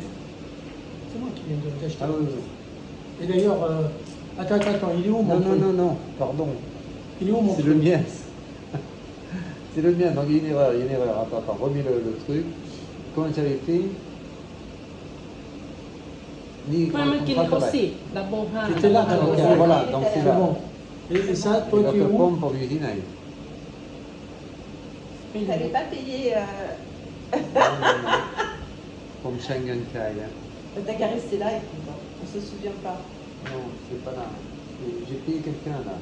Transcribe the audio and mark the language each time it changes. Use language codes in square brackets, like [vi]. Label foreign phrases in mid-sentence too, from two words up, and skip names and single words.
[fr] C'est moi qui viens de l'acheter. Ah oui, oui. Et d'ailleurs, attends, il est où mon Non, truc? non, pardon. Il est où mon C'est truc? le mien. C'est le mien, donc il y a une erreur, Attends, remets le truc. Comment tu avais fait Ni [th] ไม่มันกินเขาสิดับเบิลห้า [fr] C'était là, Ok, d'accord. voilà, donc c'est C'est là. bon. Et ça, toi, Il va tu es te où? prendre pour l'usine. Tu n'avais pas payé. Comme Schengen Kai. T'as qu'à rester là et puis bon, on se souvient pas. Non, c'est pas là. J'ai payé quelqu'un là.